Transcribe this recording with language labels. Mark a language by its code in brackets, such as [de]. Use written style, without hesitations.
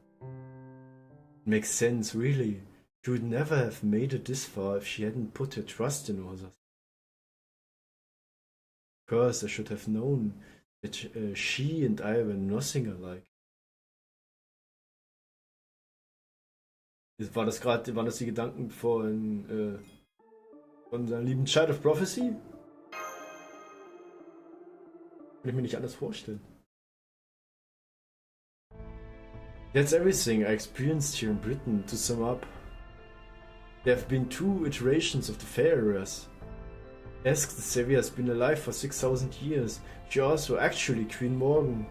[en] It makes sense, really. She would never have made it this far if she hadn't put her trust in others. Of course, I should have known that she and I were nothing alike. [de] Waren das die Gedanken von seinem lieben Child of Prophecy? Kann ich mir nicht anders vorstellen. [en] That's everything I experienced here in Britain. To sum up, there have been 2 iterations of the Faerers. Ask the Savior has been alive for 6,000 years. She also actually Queen Morgan.